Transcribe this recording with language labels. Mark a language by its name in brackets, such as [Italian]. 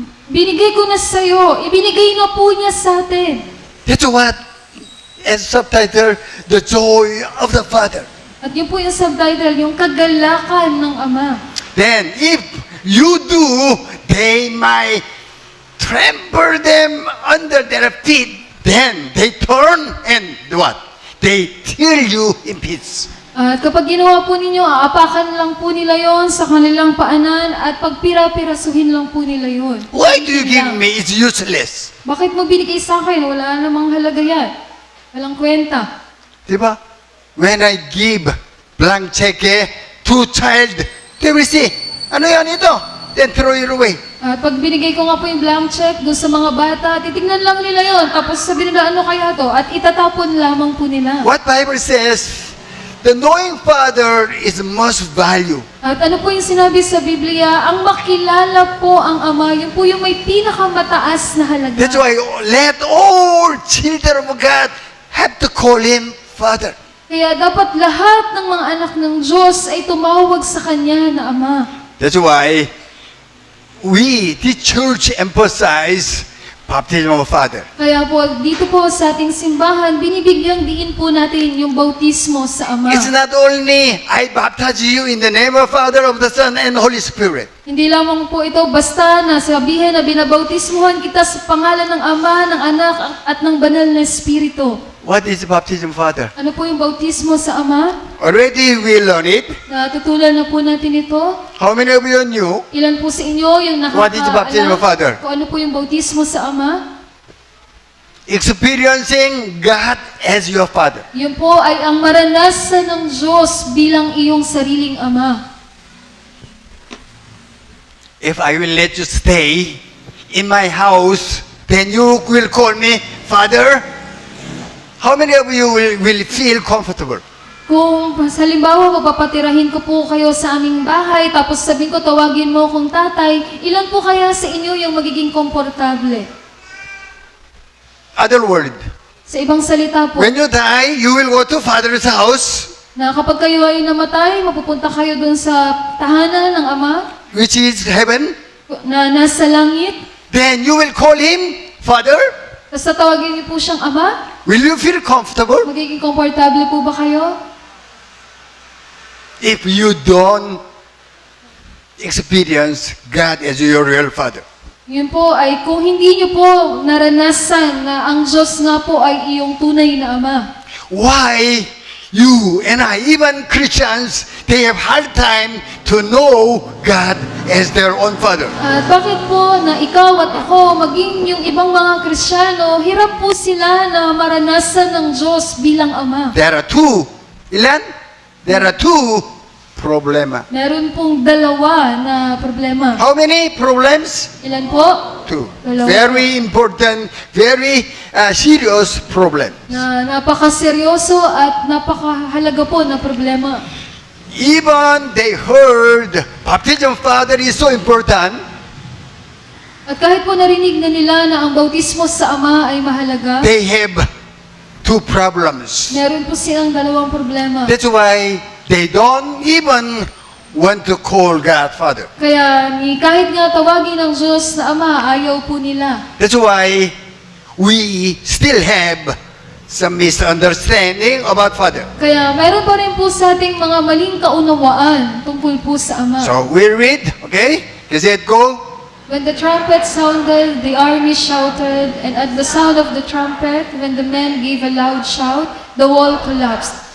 [Filipino] Binigay ko na sa'yo, ibinigay na po niya sa atin. [English] That's what, as subtitle, the joy of the Father. [Filipino] At yun po yung subtitle, yung kagalakan ng Ama. [English] Then, if you do, they might trample them under their feet. Then, they turn and what? They tear you in pieces. [Filipino] At kapag ginawa po ninyo, aapakan lang po nila yon sa kanilang paanan at pagpira-pirasuhin lang po nila yon. [English] Why do you give me? It's useless. [Filipino] Bakit mo binigay sa akin? Wala namang halaga yan. Walang kwenta. Diba? [English] When I give blank check to child, they will say, [Filipino] ano yan ito? [English] Then throw it away. [Filipino] At pag binigay ko nga po yung blank check doon sa mga bata, titignan lang nila yon. Tapos sabihin nila, ano kaya to? At itatapon lamang po nila. [English] What Bible says, the knowing Father is most value. [Filipino] At ano po yung sinabi sa Biblia? Ang makilala po ang Ama, yun po yung may pinakamataas na halaga. [English] That's why let all children of God have to call Him Father. [Filipino] Kaya dapat lahat ng mga anak ng Diyos ay tumawag sa Kanya na Ama. [English] That's why we, the church, emphasize baptism of Father. [Filipino] Kaya po, dito po sa ating simbahan, binibigyang diin po natin yung bautismo sa Ama. [English] It's not only I baptize you in the name of Father, of the Son, and Holy Spirit. [Filipino] Hindi lamang po ito basta na sabihin na binabautismuhan kita sa pangalan ng Ama, ng Anak, at ng Banal na Espiritu. [English] What is baptism, Father? [Filipino] Ano po yung bautismo sa Ama? [English] Already we learn it. [Filipino] Natutulan na po natin ito. [English] How many of you knew? [Filipino] Ilan po sa inyo yung [English] What is the baptism of Father? [Filipino] kung ano po yung bautismo sa Ama? [English] Experiencing God as your Father. [Filipino] Yun po ay ang maranasan ng Diyos bilang iyong sariling Ama. [English] If I will let you stay in my house, then you will call me Father. How many of you will feel comfortable? [Filipino] Kung halimbawa mapapatirahin ko po kayo sa aming bahay, tapos sabihin ko tawagin mo kong tatay, ilan po kaya sa inyo yung magiging komportable? [English] Other word, [Filipino] Sa ibang salita po, [English] when you die, you will go to Father's house, [Filipino] na kapag kayo ay namatay, mapupunta kayo dun sa tahanan ng Ama, [English] which is heaven. [Filipino] na nasa langit, [English] Then you will call Him Father. [Filipino] tapos tatawagin niyo po siyang Ama, [English] Will you feel comfortable? [Filipino] magiging komportable po ba kayo? [English] If you don't experience God as your real Father. [Filipino] Yun po ay kung hindi niyo po naranasan na ang Diyos nga po ay iyong tunay na Ama. [English] Why you and I, even Christians, they have hard time to know God as their own Father. [Filipino] At bakit po na ikaw at ako, maging yung ibang mga Kristiyano, hirap po sila na maranasan ng Diyos bilang Ama. [English] There are two. [Filipino] Ilan? [English] There are two problema. [Filipino] Meron pong dalawa na problema. [English] How many problems? [Filipino] Ilan po? [English] Two. [Filipino] Dalawa. [English] Very important, very serious problem. [Filipino] Na napakaseryoso at napakahalaga po na problema. [English] Even they heard baptism of Father is so important. [Filipino] At kahit po narinig na nila na ang bautismo sa Ama ay mahalaga, [English] They have two problems. [Filipino] Meron po silang dalawang problema. [English] That's why they don't even want to call God Father. [Filipino] Kaya kahit nga tawagin ng Diyos na Ama, ayaw po nila. [English] That's why we still have some misunderstanding about Father. [Filipino] Kaya meron pa rin po sa ating mga maling kaunawaan tungkol po sa Ama. [English] So we read, okay? Gazette, go. When the trumpet sounded, the army shouted, and at the sound of the trumpet, when the men gave a loud shout, the wall collapsed.